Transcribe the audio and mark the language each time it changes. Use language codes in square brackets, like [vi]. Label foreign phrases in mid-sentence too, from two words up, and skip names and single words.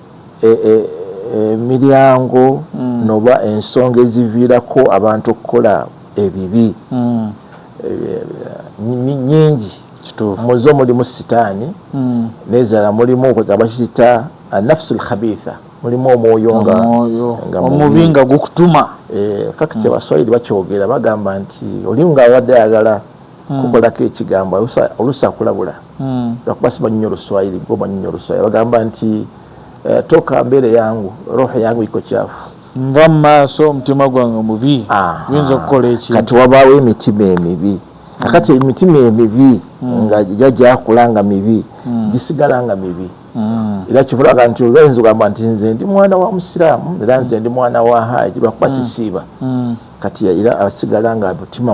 [lg] emiryango noba ensonga eziviirako abantu okukola ebibi nyingi muzo mulimu sitaani nezala mulimu okwegamba kiyita [ar] نفس خبيثة [lg] mulimu omwoyo nga omubi nga gukutuma fakiti abaswahili bakyogera bagamba nti oli nga awadde ayagala kukolako ekigambo oluusi akulabula lwakuba simanyi nnyo Oluswahili gwe omanyi nnyo Oluswahili bagamba nti [sw] toka mbele yangu roho yangu iko chafu [lg] nva mu maaso omutima gwange mubi yinza okukola ekintu kati wabaawo emitima emibi kakati emitima emibi nga gyakulanga mibi gisigala nga mibi era kivulaga nti olwenzi ogamba nti nze ndi mwana wa musiraamu era nze ndi mwana wa haji lwakuba sisiiba kati era asigala nga mutima